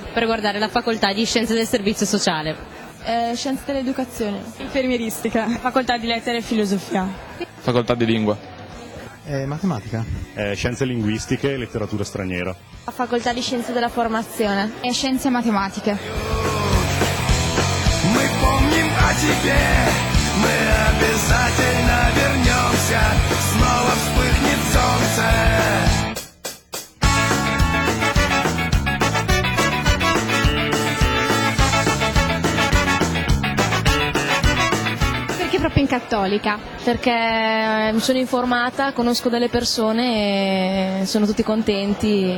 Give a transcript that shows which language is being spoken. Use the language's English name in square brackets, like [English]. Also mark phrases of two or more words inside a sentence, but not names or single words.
[Italian] Per guardare la facoltà di Scienze del Servizio Sociale. Scienze dell'Educazione. Infermieristica. Facoltà di Lettere e Filosofia. Facoltà di Lingua. Matematica. Scienze linguistiche e letteratura straniera. La Facoltà di Scienze della Formazione. E Scienze Matematiche. [Russian] Мы помним о тебе, мы обязательно вернемся, снова вспыхнет солнце. [Italian] Perché proprio in Cattolica? Perché mi sono informata, conosco delle persone e sono tutti contenti.